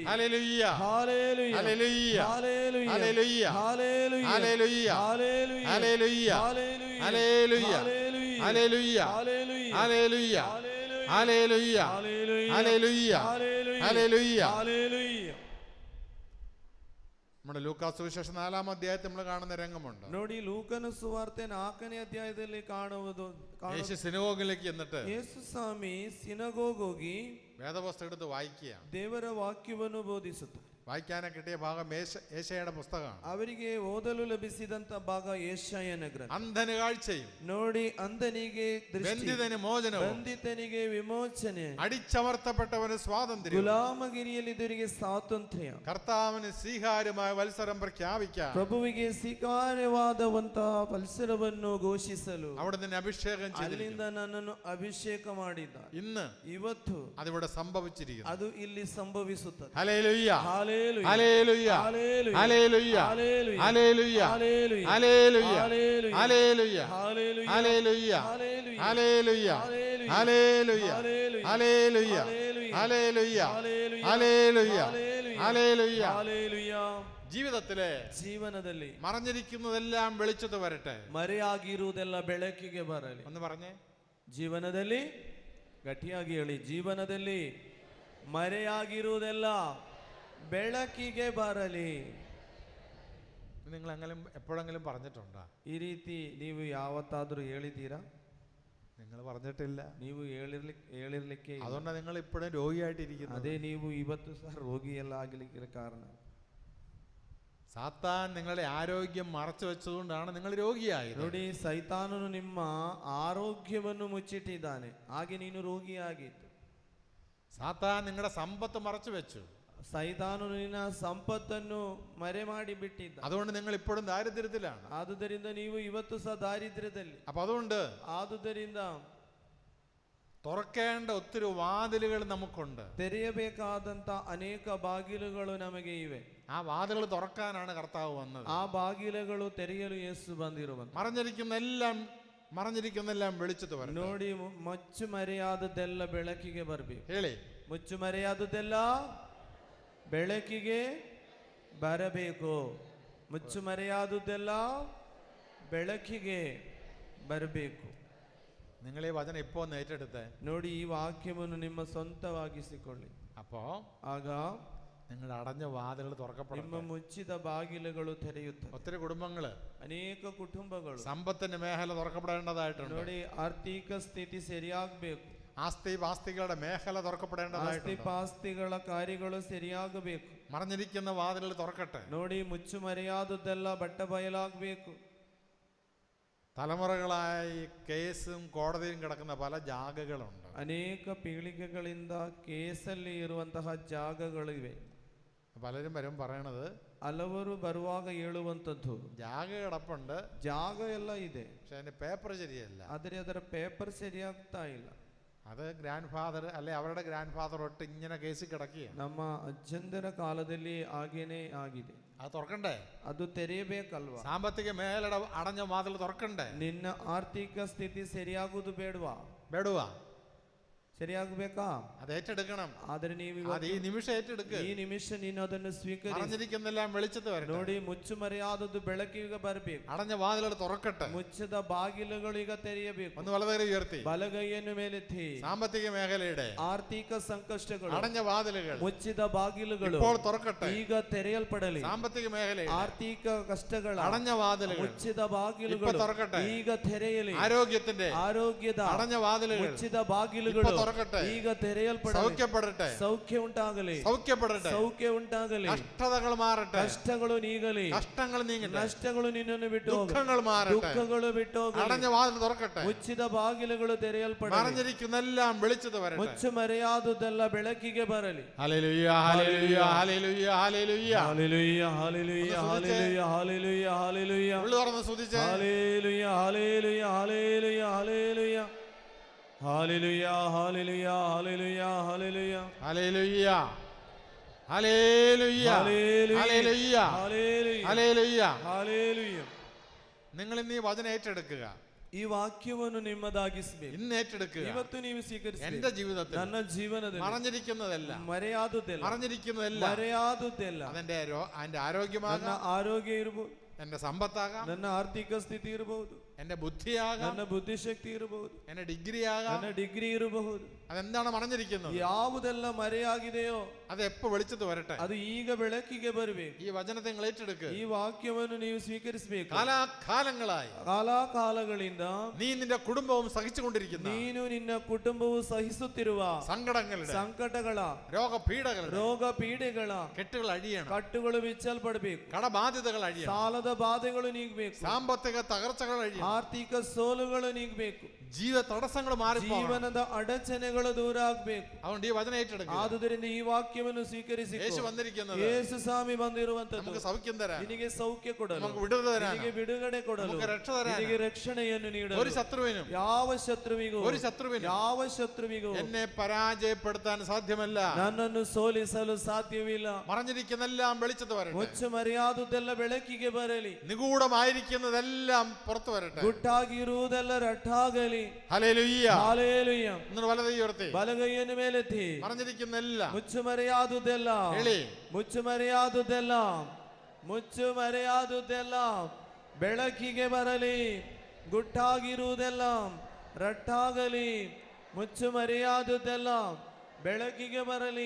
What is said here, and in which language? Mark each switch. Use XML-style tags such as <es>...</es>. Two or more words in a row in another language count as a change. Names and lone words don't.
<ml>ഹല്ലേലൂയ,</ml> <kn>ಹಾಲೆಲೂಯ,</kn> <ml>ഹല്ലേലൂയ,</ml> <kn>ಹಾಲೆಲೂಯ,</kn> <ml>ഹല്ലേലൂയ,</ml> <kn>ಹಾಲೆಲೂಯ,</kn> <ml>ഹല്ലേലൂയ,</ml> <kn>ಹಾಲೆಲೂಯ,</kn> <ml>ഹല്ലേലൂയ,</ml> <kn>ಹಾಲೆಲೂಯ,</kn> <ml>ഹല്ലേലൂയ,</ml> <kn>ಹಾಲೆಲೂಯ,</kn> <ml>ഹല്ലേലൂയ,</ml> <kn>ಹಾಲೆಲೂಯ,</kn> <ml>ഹല്ലേലൂയ,</ml> <kn>ಹಾಲೆಲೂಯ,</kn> <ml>ഹല്ലേലൂയ,</ml> <kn>ಹಾಲೆಲೂಯ,</kn> <ml>ഹല്ലേലൂയ,</ml> <kn>ಹಾಲೆಲೂಯ,</kn> <ml>ഹല്ലേലൂയ.</ml> <kn>ಹಾಲೆಲೂಯ.</kn> <ml>നമ്മുടെ ലൂക്കാ സുവിശേഷം 4-ാം അധ്യായത്തിൽ നമ്മൾ കാണുന്ന രംഗമുണ്ട്.</ml> <kn>ನೋಡಿ ಲೂಕನ ಸುವಾರ್ತೆ 4ನೇ ಅಧ್ಯಾಯದಲ್ಲಿ ಕಾಣುವುದು</kn> <ml>യേശു സിനഗോഗിലേക്ക് എന്നിട്ട്</ml> <kn>ಯೇಸು ಸ್ವಾಮಿ ಸಿನಗೋಗ್ ಹೋಗಿ</kn> <ml>വേദപുസ്തകം എടുത്ത് വായിക്കുക.</ml> <kn>ದೇವರ ವಾಕ್ಯವನ್ನು ಬೋಧಿಸುತ್ತಾರೆ.</kn> <ml>വായിക്കാനെ കിട്ടിയ ഭാഗം യേശയ്യയുടെ പുസ്തകമാണ്.</ml> <kn>ಅವರಿಗೆ ಓದಲು ಲಭಿಸಿದಂತ ಭಾಗ ಯೆಶಾಯನ ಗ್ರಂಥ.</kn> <ml>അന്ധന് കാഴ്ചയും,</ml> <kn>ನೋಡಿ ಅಂಧನಿಗೆ ದೃಷ್ಟಿ,</kn> <ml>ബന്ധിതന് മോചനവും,</ml> <kn>ಬಂಧಿತನಿಗೆ ವಿಮೋಚನೆ,</kn> <ml>അടിച്ചമർത്തപ്പെട്ടവന് സ്വാതന്ത്ര്യം,</ml> <kn>ಗುಲಾಮಗಿರಿಯಲ್ಲಿದ್ದವರಿಗೆ ಸ್ವಾತಂತ್ರ್ಯ,</kn> <ml>കർത്താവിന് സ്വീകാര്യമായ വത്സരം പ്രഖ്യാപിക്കാൻ,</ml> <kn>ಪ್ರಭುವಿಗೆ ಸ್ವೀಕಾರ್ಯವಾದಂತಹ ವತ್ಸರವನ್ನು ಘೋಷಿಸಲು</kn> <ml>അവിടെ നിന്ന് അഭിഷേകം</ml> <kn>ಅಲ್ಲಿಂದ</kn> <ml>ചെയ്തിരിക്കുന്നു.</ml> <kn>ನನ್ನನ್ನು ಅಭಿಷೇಕ ಮಾಡಿದ.</kn> <ml>ഇന്ന്</ml> <kn>ಇವತ್ತು</kn> <ml>അതിവിടെ സംഭവിച്ചിരിക്കുന്നു.</ml> <kn>ಅದು ಇಲ್ಲಿ ಸಂಭವಿಸುತ್ತದೆ.</kn> <ml>ഹല്ലേലൂയ,</ml> <kn>ಹಾಲೆಲೂಯ,</kn> <ml>ഹല്ലേലൂയ,</ml> <kn>ಹಾಲೆಲೂಯ,</kn> <ml>ഹല്ലേലൂയ,</ml> <kn>ಹಾಲೆಲೂಯ,</kn> <ml>ഹല്ലേലൂയ,</ml> <kn>ಹಾಲೆಲೂಯ,</kn> <ml>ഹല്ലേലൂയ,</ml> <kn>ಹಾಲೆಲೂಯ,</kn> <ml>ഹല്ലേലൂയ,</ml> <kn>ಹಾಲೆಲೂಯ,</kn> <ml>ഹല്ലേലൂയ,</ml> <kn>ಹಾಲೆಲೂಯ,</kn> <ml>ഹല്ലേലൂയ,</ml> <kn>ಹಾಲೆಲೂയ,</kn> <ml>ഹല്ലേലൂയ,</ml> <kn>ಹಾಲೆಲೂയ,</kn> <ml>ഹല്ലേലൂയ,</ml> <kn>ಹಾಲೆಲೂയ,</kn> <ml>ഹല്ലേലൂയ,</ml> <kn>ಹಾಲೆಲೂയ,</kn> <ml>ഹല്ലേലൂയ,</ml> <kn>ಹಾಲೆಲೂಯ,</kn> <ml>ഹല്ലേലൂയ.</ml> <kn>ಹಾಲೆಲೂಯ.</kn> <ml>ജീവിതത്തിലെ</ml> <kn>ಜೀವನದಲ್ಲಿ</kn> <ml>മറഞ്ഞിരിക്കുന്നതെല്ലാം വെളിച്ചത്ത് വരട്ടെ.</ml> <kn>ಮರೆಯಾಗಿರುವುದೆಲ್ಲ ಬೆಳಕಿಗೆ ಬರಲಿ.</kn> <ml>ഒന്ന് പറഞ്ഞേ,</ml> <kn>ಜೀವನದಲ್ಲಿ ಗಟ್ಟಿಯಾಗಿ ಹೇಳಿ, ಜೀವನದಲ್ಲಿ ಮರೆಯಾಗಿರುವುದೆಲ್ಲ ಬೆಳಕಿಗೆ ಬರಲಿ.</kn> <ml>നിങ്ങൾ എപ്പോഴെങ്കിലും പറഞ്ഞിട്ടുണ്ടോ?</ml> <kn>ಈ ರೀತಿ ನೀವು ಯಾವತ್ತಾದ್ರೂ ಹೇಳಿದ್ದೀರಾ?</kn> <ml>നിങ്ങൾ പറഞ്ഞിട്ടില്ല.</ml> <kn>ನೀವು ಹೇಳಿರ್ಲಿಕ್ಕೆ ಇಲ್ಲ.</kn> <ml>അതുകൊണ്ടാണ് നിങ്ങൾ ഇപ്പോഴും രോഗിയായിട്ടിരിക്കുന്നത്.</ml> <kn>ಅದೇ ನೀವು ಇವತ್ತು ಸಹ ರೋಗಿಯೆಲ್ಲ ಆಗಲಿಕ್ಕೆ ಕಾರಣ.</kn> <ml>സാത്താൻ നിങ്ങളുടെ ആരോഗ്യം മറച്ചു വെച്ചതുകൊണ്ടാണ് നിങ്ങൾ രോഗിയായത്.</ml> <kn>ನೋಡಿ, ಸೈತಾನನು ನಿಮ್ಮ ಆರೋಗ್ಯವನ್ನು ಮುಚ್ಚಿಟ್ಟಿದ್ದಾನೆ, ಹಾಗೆ ನೀನು ರೋಗಿಯಾಗಿತ್ತು.</kn> <ml>സാത്താൻ നിങ്ങളുടെ സമ്പത്ത് മറച്ചു വെച്ചു,</ml> <kn>ಸೈತಾನನು ನಿನ್ನ ಸಂಪತ್ತನ್ನು ಮರೆ ಮಾಡಿ ಬಿಟ್ಟಿದ್ದ.</kn> <ml>അതുകൊണ്ട് നിങ്ങൾ ഇപ്പോഴും ദാരിദ്ര്യത്തിലാണ്.</ml> <kn>ಆದುದರಿಂದ ನೀವು ಇವತ್ತು ಸಹ ದಾರಿದ್ರ್ಯದಲ್ಲಿ.</kn> <ml>അപ്പൊ അതുകൊണ്ട്</ml> <kn>ಆದುದರಿಂದ</kn> <ml>തുറക്കേണ്ട ഒത്തിരി വാതിലുകൾ നമുക്കുണ്ട്.</ml> <kn>ತೆರೆಯಬೇಕಾದಂತ ಅನೇಕ ಬಾಗಿಲುಗಳು ನಮಗೆ ಇವೆ.</kn> <ml>ആ വാതിലുകൾ തുറക്കാനാണ് കർത്താവ് വന്നത്.</ml> <kn>ಆ ಬಾಗಿಲುಗಳು ತೆರೆಯಲು ಯೇಸು ಬಂದಿರುವಂತ.</kn> <ml>മറഞ്ഞിരിക്കുന്നെല്ലാം വെളിച്ചത്ത് വരണം.</ml> <kn>ನೋಡಿ, ಮುಚ್ಚು ಮರೆಯಾದದ್ದೆಲ್ಲ ಬೆಳಕಿಗೆ ಬರಬೇಕು. ಹೇಳಿ, ಮುಚ್ಚು ಮರೆಯಾದದ್ದೆಲ್ಲ ಬೆಳಕಿಗೆ ಬರಬೇಕು. ಮುಚ್ಚು ಮರೆಯಾದದ್ದೆಲ್ಲ ಬೆಳಕಿಗೆ ಬರಬೇಕು.</kn> <ml>നിങ്ങൾ ഈ വചനം ഇപ്പോ ഒന്ന് ഏറ്റെടുത്ത്</ml> <kn>ನೋಡಿ, ಈ ವಾಕ್ಯವನ್ನು ನಿಮ್ಮ ಸ್ವಂತವಾಗಿಸಿಕೊಳ್ಳಿ.</kn> <ml>അപ്പോ</ml> <kn>ಆಗ</kn> <ml>നിങ്ങൾ അടഞ്ഞ വാതിലുകൾ</ml> <kn>ನಿಮ್ಮ</kn> <ml>തുറക്കപ്പെടും.</ml> <kn>ಮುಚ್ಚಿದ ಬಾಗಿಲುಗಳು ತೆರೆಯುತ್ತವೆ.</kn> <ml>ഒത്തിരി കുടുംബങ്ങള്,</ml> <kn>ಅನೇಕ ಕುಟುಂಬಗಳು.</kn> <ml>സമ്പത്തിന്റെ മേഖല തുറക്കപ്പെടേണ്ടതായിട്ടുണ്ട്.</ml> <kn>ನೋಡಿ, ಆರ್ಥಿಕ ಸ್ಥಿತಿ ಸರಿಯಾಗಬೇಕು.</kn> <ml>ആസ്തികളുടെ മേഖല തുറക്കപ്പെടേണ്ടതായിട്ടുണ്ട്.</ml> <kn>ಆಸ್ತಿಗಳ ಕಾರ್ಯಗಳು ಸರಿಯಾಗಬೇಕು.</kn> <ml>മറഞ്ഞിരിക്കുന്ന വാതിലുകൾ തുറക്കട്ടെ.</ml> <kn>ನೋಡಿ, ಮುಚ್ಚು ಮರೆಯಾದದ್ದೆಲ್ಲ ಬಟ್ಟ ಬಯಲಾಗಬೇಕು.</kn> <ml>തലമുറകളായി കേസും കോടതിയും കിടക്കുന്ന പല ജാഗകളുണ്ട്.</ml> <kn>ಅನೇಕ ಪೀಳಿಗೆಗಳಿಂದ ಕೇಸಲ್ಲಿ ಇರುವಂತಹ ಜಾಗಗಳಿವೆ.</kn> <ml>പലരും വരും പറയണത്,</ml> <kn>ಹಲವರು ಬರುವಾಗ ಹೇಳುವಂಥದ್ದು,</kn> <ml>ജാഗ കിടപ്പുണ്ട്,</ml> <kn>ಜಾಗ ಎಲ್ಲ ಇದೆ,</kn> <ml>പക്ഷെ അതിന്റെ പേപ്പർ ശരിയല്ല.</ml> <kn>ಆದರೆ ಅದರ ಪೇಪರ್ ಸರಿಯಾಗ್ತಾ ಇಲ್ಲ.</kn> <ml>അത്</ml> <en>grand father</en> <ml>അല്ലെ അവരുടെ</ml> <en>grand father</en> <ml>തൊട്ട് ഇങ്ങനെ കേസിൽ കിടക്കുകയാണ്.</ml> <kn>ನಮ್ಮ ಅಜ್ಜಂದರ ಕಾಲದಲ್ಲಿ ಹಾಗೇನೆ ಆಗಿದೆ.</kn> <ml>അത് തുറക്കണ്ടേ?</ml> <kn>ಅದು ತೆರೆಯಬೇಕಲ್ವಾ?</kn> <ml>സാമ്പത്തിക മേഖലയുടെ അടഞ്ഞ വാതിൽ തുറക്കണ്ടേ?</ml> <kn>ನಿನ್ನ ಆರ್ಥಿಕ ಸ್ಥಿತಿ ಸರಿಯಾಗುವುದು ಬೇಡವಾ? ಬೇಡುവാ? ಸರಿಯಾಗಬೇಕಾ?</kn> <ml>അത് ഏറ്റെടുക്കണം.</ml> <kn>ಆದರೆ ನೀವು</kn> <ml>അത്</ml> <kn>ಈ ನಿಮಿಷ</kn> <ml>ഏറ്റെടുക്ക്.</ml> <kn>ಈ ನಿಮಿಷ ನೀನು ಅದನ್ನು ಸ್ವೀಕರಿಸಿ.</kn> <ml>മറഞ്ഞിരിക്കുന്നെല്ലാം വെളിച്ചത്ത് വരണം.</ml> <kn>ನೋಡಿ, ಮುಚ್ಚು ಮರೆಯಾದದ್ದು ಬೆಳಕಿಗೆ ಬರಬೇಕು.</kn> <ml>അടഞ്ഞ വാതിലുകൾ തുറക്കട്ടെ.</ml> <kn>ಮುಚ್ಚದ ಬಾಗಿಲುಗಳು ಈಗ ತೆರೆಯಬೇಕು.</kn> <ml>ഒന്ന് വലതുകൈ ഉയർത്തി.</ml> <kn>ಬಲಗೈಯನ್ನು ಮೇಲೆತ್ತಿ.</kn> <ml>സാമ്പത്തിക മേഖലയുടെ</ml> <kn>ಆರ್ಥಿಕ ಸಂಕಷ್ಟಗಳು,</kn> <ml>അടഞ്ഞ വാതിലുകൾ</ml> <kn>ಮುಚ್ಚಿದ ಬಾಗಿಲುಗಳು</kn> <ml>ഇപ്പോൾ തുറക്കട്ടെ.</ml> <kn>ಈಗ ತೆರೆಯಲ್ಪಡಲಿ.</kn> <ml>സാമ്പത്തിക മേഖലയുടെ</ml> <kn>ಆರ್ಥಿಕ ಕಷ್ಟಗಳ</kn> <ml>അടഞ്ഞ വാതിലുകൾ</ml> <kn>ಮುಚ್ಚಿದ</kn> <ml>ഇപ്പോൾ</ml> <kn>ಬಾಗಿಲುಗಳು</kn> <ml>തുറക്കട്ടെ.</ml> <kn>ಈಗ ತೆರೆಯಲಿ.</kn> <ml>ആരോഗ്യത്തിന്റെ</ml> <kn>ಆರೋಗ್ಯದ</kn> <ml>അടഞ്ഞ വാതിലുകൾ</ml> <kn>ಮುಚ್ಚಿದ</kn> <ml>ഇപ്പോൾ</ml> <kn>ಬಾಗಿಲುಗಳು</kn> <ml>തുറക്കട്ടെ.</ml> <kn>ಈಗ ತೆರೆಯಲ್ಪಡಲಿ.</kn> <ml>സൗഖ്യപ്പെടട്ടെ.</ml> <kn>ಸೌಖ್ಯ ಉಂಟಾಗಲಿ.</kn> <ml>സൗഖ്യപ്പെടട്ടെ.</ml> <kn>ಸೌಖ್ಯ ಉಂಟಾಗಲಿ.</kn> <ml>കഷ്ടതകൾ മാറട്ടെ.</ml> <kn>ಕಷ್ಟಗಳು ನೀಗಲಿ.</kn> <ml>കഷ്ടങ്ങൾ നീങ്ങട്ടെ.</ml> <kn>ನಷ್ಟಗಳು ನಿನ್ನನ್ನು ಬಿಟ್ಟು ಹೋಗಲಿ.</kn> <ml>ദുഃഖങ്ങൾ മാറട്ടെ.</ml> <kn>ದುಃಖಗಳು ಬಿಟ್ಟು ಹೋಗಲಿ.</kn> <ml>അടഞ്ഞ വാതിൽ തുറക്കട്ടെ.</ml> <kn>ಮುಚ್ಚಿದ ಬಾಗಿಲುಗಳು ತೆರೆಯಲ್ಪಡಲಿ.</kn> <ml>മറഞ്ഞിരിക്കുന്നെല്ലാം വെളിച്ചത്ത് വരട്ടെ.</ml> <kn>ಮುಚ್ಚು ಮರೆಯಾದುದೆಲ್ಲ ಬೆಳಕಿಗೆ ಬರಲಿ.</kn> <ml>ഹല്ലേലൂയ, ഹല്ലേലൂയ, ഹല്ലേലൂയ, ഹല്ലേലൂയ. ഹല്ലേലൂയ, ഹല്ലേലൂയ, ഹല്ലേലൂയ, ഹല്ലേലൂയ, ഹല്ലേലൂയ. ഉള്ളു തുറന്ന് സ്തുതിച്ചേ. ഹല്ലേലൂയ, ഹല്ലേലൂയ, ഹല്ലേലൂയ, ഹല്ലേലൂയ. ഹല്ലേലൂയ, ഹല്ലേലൂയ, ഹല്ലേലൂയ, ഹല്ലേലൂയ. ഹല്ലേലൂയ, ഹല്ലേലൂയ, ഹല്ലേലൂയ, ഹല്ലേലൂയ. ഹല്ലേലൂയ. നിങ്ങൾ ഇന്ന് ഈ വചനം ഏറ്റെടുക്കുക.</ml> <kn>ಈ ವಾಕ್ಯವನ್ನು ನಿಮ್ಮದಾಗಿಸಬೇಕು.</kn> <ml>ഇന്ന് ഏറ്റെടുക്കുക.</ml> <kn>ಇವತ್ತು ನೀವು ಸ್ವೀಕರಿಸಿ.</kn> <ml>എന്റെ ജീവിതത്തിൽ</ml> <kn>ನನ್ನ ಜೀವನದಲ್ಲಿ</kn> <ml>മറഞ്ഞിരിക്കുന്നതല്ല,</ml> <kn>ಮರೆಯಾದುದೆಲ್ಲ,</kn> <ml>മറഞ്ഞിരിക്കുന്നതല്ല,</ml> <kn>ಮರೆಯಾದುದೆಲ್ಲ,</kn> <ml>അതിന്റെ ആരോഗ്യമാകാം,</ml> <kn>ನನ್ನ ಆರೋಗ್ಯ ಇರಬಹುದು,</kn> <ml>എന്റെ സമ്പത്താകാം,</ml> <kn>ನನ್ನ ಆರ್ಥಿಕ ಸ್ಥಿತಿ ಇರಬಹುದು,</kn> <ml>എന്റെ ബുദ്ധിയാകാം,</ml> <kn>ನನ್ನ ಬುದ್ಧಿಶಕ್ತಿ ಇರಬಹುದು,</kn> <ml>എന്റെ ഡിഗ്രി ആകാം,</ml> <kn>ನನ್ನ ಡಿಗ್ರಿ ಇರಬಹುದು.</kn> <ml>അതെന്താണ് മറഞ്ഞിരിക്കുന്നത്?</ml> <kn>ಯಾವುದೆಲ್ಲ ಮರೆಯಾಗಿದೆಯೋ</kn> <ml>അത് എപ്പോ വെളിച്ചത്ത് വരട്ടെ.</ml> <kn>ಅದು ಈಗ ಬೆಳಕಿಗೆ ಬರಬೇಕು.</kn> <ml>ഈ വചനത്തെ നിങ്ങൾ ഏറ്റെടുക്കുക.</ml> <kn>ಈ ವಾಕ್ಯವನ್ನು ನೀವು ಸ್ವೀಕರಿಸಬೇಕು.</kn> <ml>കാലാകാലങ്ങളായി</ml> <kn>ಕಾಲಾಕಾಲಗಳಿಂದ</kn> <ml>നീ നിന്റെ കുടുംബവും സഹിച്ചുകൊണ്ടിരിക്കുന്ന</ml> <kn>ನೀನು ನಿನ್ನ ಕುಟುಂಬವು ಸಹಿಸುತ್ತಿರುವ</kn> <ml>സങ്കടങ്ങളുടെ,</ml> <kn>ಸಂಕಟಗಳ,</kn> <ml>രോഗപീഠകളുടെ,</ml> <kn>ರೋಗ ಪೀಡೆಗಳ</kn> <ml>കെട്ടുകൾ അഴിയണം,</ml> <kn>ಕಟ್ಟುಗಳು ಬಿಚ್ಚಲ್ಪಡಬೇಕು,</kn> <ml>കടബാധ്യതകൾ അഴിയണം,</ml> <kn>ಸಾಲದ ಬಾಧೆಗಳು ನೀಗಬೇಕು,</kn> <ml>സാമ്പത്തിക തകർച്ചകൾ അഴിയണം,</ml> <kn>ಆರ್ಥಿಕ ಸೋಲುಗಳು ನೀಗಬೇಕು,</kn> <ml>ജീവ തടസ്സങ്ങൾ മാറിപ്പോകണം.</ml> <kn>ಜೀವನದ ಅಡಚಣೆಗಳು ದೂರ ಆಗ್ಬೇಕು.</kn> <ml>അതുകൊണ്ട് ഈ വചനം ഏറ്റെടുക്കുക.</ml> <kn>ಆದುದರಿಂದ ಈ ವಾಕ್ಯವನ್ನು ಸ್ವೀಕರಿಸಿ.</kn> <ml>യേശു വന്നിരിക്കുന്നത്</ml> <kn>ಯೇಸು ಸ್ವಾಮಿ ಬಂದಿರುವಂತದ್ದು</kn> <ml>നമുക്ക് സൗഖ്യം തരാൻ,</ml> <kn>ನಿನಗೆ ಸೌಖ್ಯ ಕೊಡಲು,</kn> <ml>നമുക്ക് വിടുതല തരാൻ,</ml> <kn>ನಿನಗೆ ಬಿಡುಗಡೆ ಕೊಡಲು,</kn> <ml>നമുക്ക് രക്ഷ തരാൻ,</ml> <kn>ನಿನಗೆ ರಕ್ಷಣೆಯನ್ನು ನೀಡಲು.</kn> <ml>ഒരു ശത്രുവിനും</ml> <kn>ಯಾವ ಶತ್ರುವಿಗೂ</kn> <ml>എന്നെ പരാജയപ്പെടുത്താൻ സാധ്യമല്ല.</ml> <kn>ನನ್ನನ್ನು ಸೋಲಿಸಲು ಸಾಧ್ಯವಿಲ್ಲ.</kn> <ml>മറഞ്ഞിരിക്കുന്നെല്ലാം വെളിച്ചത്ത് വരട്ടെ.</ml> <kn>ಮುಚ್ಚು ಮರೆಯಾದುದೆಲ್ಲ ಬೆಳಕಿಗೆ ಬರಲಿ.</kn> <ml>നിഗൂഢമായിരിക്കുന്നതെല്ലാം പുറത്തു വരട്ടെ.</ml> <kn>ಗುಟ್ಟಾಗಿರುವುದೆಲ್ಲ ರಟ್ಟಾಗಲಿ.</kn> <ml>ഹല്ലേലൂയ.</ml> <kn>ಹಾಲೆಲೂಯ.</kn> <ml>എന്നിട്ട് വലത് ഉയർത്തി</ml> <kn>ಬಲಗೈಯನ್ನು ಮೇಲೆತ್ತಿ.</kn> <ml>മറഞ്ഞിരിക്കുന്നെല്ലാം</ml> <kn>ಮುಚ್ಚು ಮರೆಯಾದುದೆಲ್ಲ, ಹೇಳಿ, ಮುಚ್ಚು ಮರೆಯಾದುದೆಲ್ಲ, ಮುಚ್ಚು ಮರೆಯಾದುದೆಲ್ಲ ಬೆಳಕಿಗೆ ಬರಲಿ. ಗುಟ್ಟಾಗಿರುವುದೆಲ್ಲ ರಟ್ಟಾಗಲಿ. ಮುಚ್ಚು ಮರೆಯಾದುದೆಲ್ಲ ಬೆಳಕಿಗೆ ಬರಲಿ.</kn>